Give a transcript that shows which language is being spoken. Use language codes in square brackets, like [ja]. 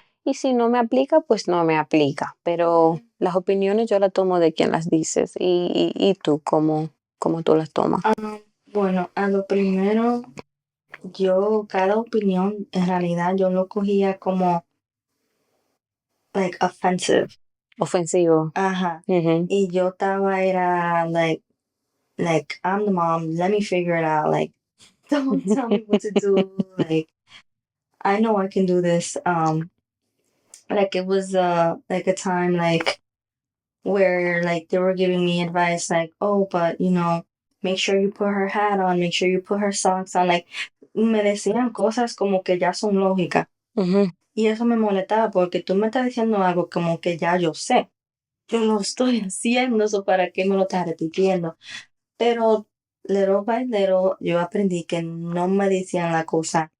[es] Y si no me aplica, pues no me aplica. Pero las opiniones yo las tomo de quien las dices. ¿Y tú cómo tú las tomas? Bueno, a lo primero, yo cada opinión en realidad yo lo cogía como [en] like offensive. [es] Ofensivo. Ajá. Ujú. Y yo era [en] like I'm the mom, let me figure it out. Like, don't tell me what to do. Like, I know I can do this. Like it was like a time like where like they were giving me advice like, oh, but make sure you put her hat on, make sure you put her socks on. [es] Like, me decían cosas como que ya son lógicas. Ujú. Y eso me molestaba porque tú me estás diciendo algo como que ya yo sé. Yo lo estoy haciendo, eso para qué me lo estás repitiendo. Pero [en] little by little [es] yo aprendí que no me decían la cosa